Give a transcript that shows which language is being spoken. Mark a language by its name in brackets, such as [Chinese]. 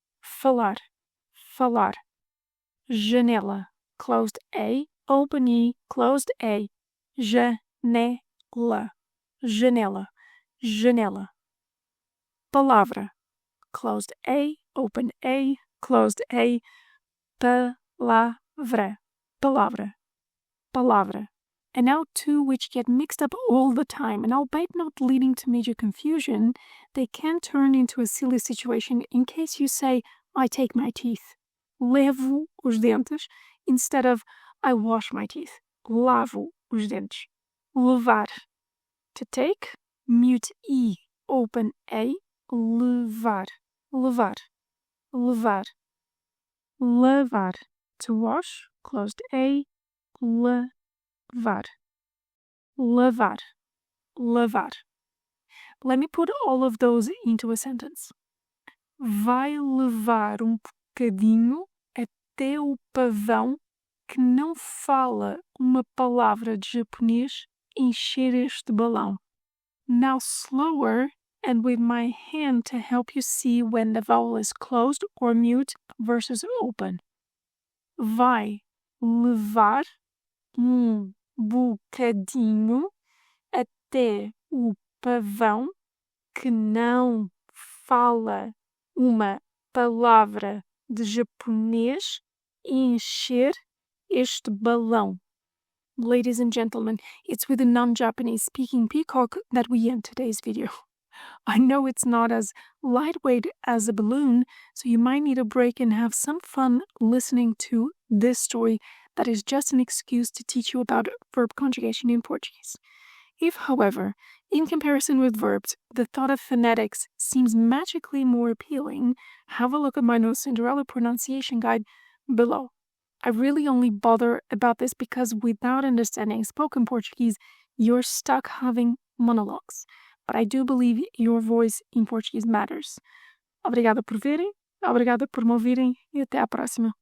[Portuguese] Falar, falar. Janela, [English] closed A, open E, closed A. [Portuguese] Janela, janela, janela. Palavra, [English] closed A, open A, closed A. [Portuguese] Palavra, palavra, palavra. [English] And now two which get mixed up all the time, and albeit not leading to major confusion, they can turn into a silly situation in case you say, I take my teeth. [Portuguese] Levo os dentes, [English] instead of I wash my teeth. [Portuguese] Lavo os dentes. Levar. [English] To take, mute E, open A, [Portuguese] levar, levar, levar. Levar. [English] To wash, closed A, [Portuguese] levar, levar, levar. [English] Let me put all of those into a sentence. [Portuguese] Vai levar bocadinho até o pavão que não fala uma palavra de japonês encher este balão. [English] Now slower and with my hand to help you see when the vowel is closed or mute versus open. [Portuguese] Vai levar bocadinho até o pavão que não fala uma palavra de japonês encher este balão. [English] Ladies and gentlemen, it's with a non-Japanese speaking peacock that we end today's video. I know it's not as lightweight as a balloon, so you might need a break and have some fun listening to this story that is just an excuse to teach you about verb conjugation in Portuguese. If, however, in comparison with verbs, the thought of phonetics seems magically more appealing, have a look at my No Cinderella pronunciation guide below. I really only bother about this because without understanding spoken Portuguese, you're stuck having monologues. But I do believe your voice in Portuguese matters. [Portuguese] Obrigada por verem, obrigada por me ouvirem e até à próxima.